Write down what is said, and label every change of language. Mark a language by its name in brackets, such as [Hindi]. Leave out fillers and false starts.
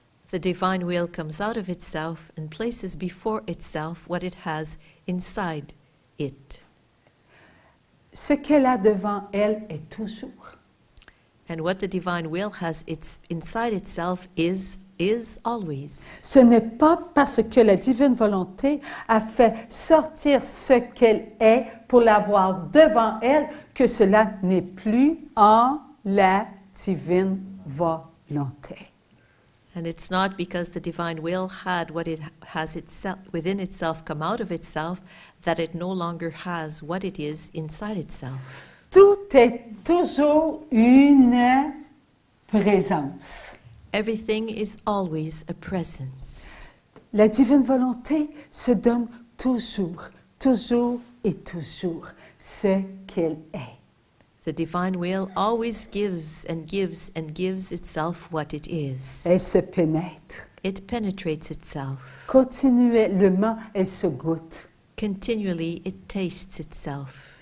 [English] The divine will comes out of itself and places before itself what it has inside it. [French] Ce qu'elle a devant elle est toujours. [English] And what the divine will has inside itself is always. [French] Ce n'est pas parce que la divine volonté a fait sortir ce qu'elle est pour l'avoir devant elle que cela n'est plus en la divine volonté. [English] And it's not because the divine will had what it has itself within itself come out of itself that it no longer has what it is inside itself. [French] Tout est toujours une présence. [English] Everything is always a presence. [French] La divine volonté se donne toujours, toujours et toujours. ce qu'elle est. [English] The divine will always gives and gives and gives itself what it is. [French] Elle se pénètre. [English] It penetrates itself. [French] Continuellement, elle se goûte. [English] Continually, it tastes itself.